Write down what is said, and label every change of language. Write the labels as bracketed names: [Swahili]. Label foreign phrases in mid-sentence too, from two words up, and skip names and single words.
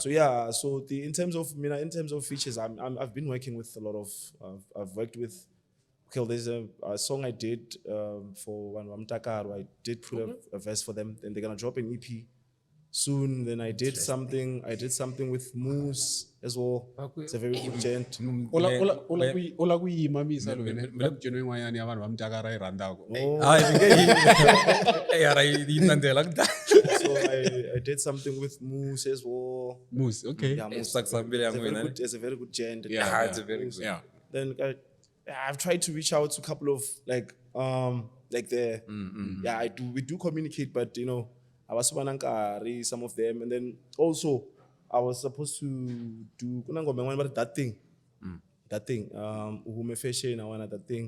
[English] So yeah, so in terms of features, I've been working with a lot of I've worked with. Okay, there's a song I did for one Takaru. I did put a verse for them. Then they're gonna drop an EP soon. Then I did something with Moose as well. It's a very good gent. [Tsonga] Ola ku yima misa lo ne. Mila ku jono yin'wanyana ya vanhu va Mutakara yi rhandzaka. [English] So I did something with Moose as well. Moose, okay. Yeah, Moose. It's It's a very good gent. Yeah, it's a very good. Yeah. Then I've tried to reach out to a couple of like the yeah we do communicate, but I was some of them, and then also I was supposed to do that thing Uhume Fashion, I wanted that thing.